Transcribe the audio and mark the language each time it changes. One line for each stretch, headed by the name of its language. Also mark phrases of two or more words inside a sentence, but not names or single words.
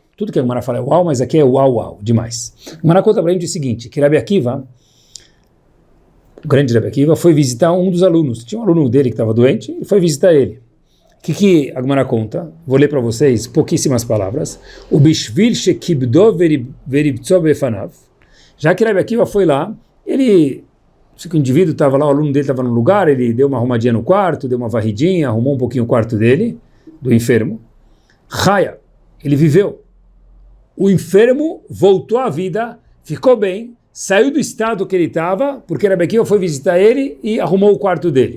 Portuguese: Tudo que a Gemara fala é uau, mas aqui é uau, demais. A Gemara conta para a gente o seguinte, que Rabi Akiva, o grande Rabi Akiva, foi visitar um dos alunos. Tinha um aluno dele que estava doente e foi visitar ele. O que a Gemara conta? Vou ler para vocês pouquíssimas palavras.
Hebrew: או בשביל שכיבדו וריבצו בפניו.
Portuguese: Já que Rabi Akiva foi lá, o indivíduo estava lá, o aluno dele estava no lugar, ele deu uma arrumadinha no quarto, deu uma varridinha, arrumou um pouquinho o quarto dele, do enfermo. Chaya, ele viveu. O enfermo voltou à vida, ficou bem, saiu do estado que ele estava, porque Rabi Akiva foi visitar ele e arrumou o quarto dele.